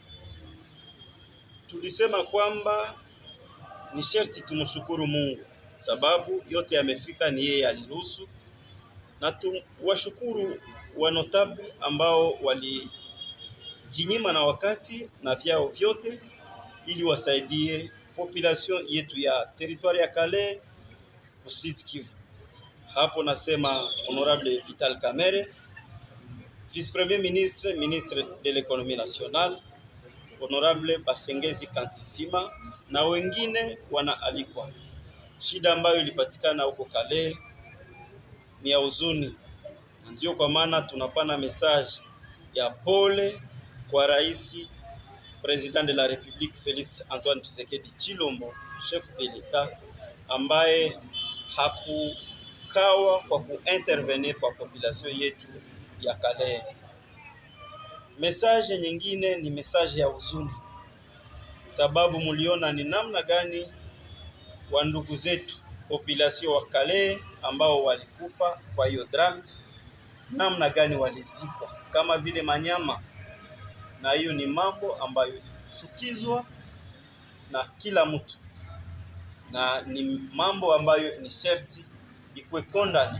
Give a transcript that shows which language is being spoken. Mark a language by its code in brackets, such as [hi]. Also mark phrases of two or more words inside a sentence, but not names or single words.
[sw] Tulisema kwamba ni sharti tumshukuru Mungu sababu yote yamefika, ni yeye aliruhusu, na tuwashukuru wa notable ambao walijinyima na wakati na vyao vyote ili wasaidie population yetu ya territoire ya Calais ku Sud Kivu. Hapo nasema [fr] honorable Vital Kamerhe, vice premier ministre, ministre de l'économie nationale, honorable Basengezi Kantitima [sw] na wengine wanaalikwa. Shida ambayo ilipatikana huko Calais ni ya huzuni, ndio kwa maana tunapana message ya pole kwa rais [fr] President de la République [sw] Félix Antoine Tshisekedi Tshilombo, [fr] chef de l'État, [sw] ambaye hakukawa kwa kuintervenir kwa population yetu ya Calais. Message nyingine ni message ya huzuni, sababu muliona ni namna gani wa ndugu zetu population wa Calais ambao walikufa kwa hiyo drama, namna gani walizikwa kama vile manyama, na hiyo ni mambo ambayo chukizwa na kila mtu, na ni mambo ambayo ni sherti ikuwe kondani.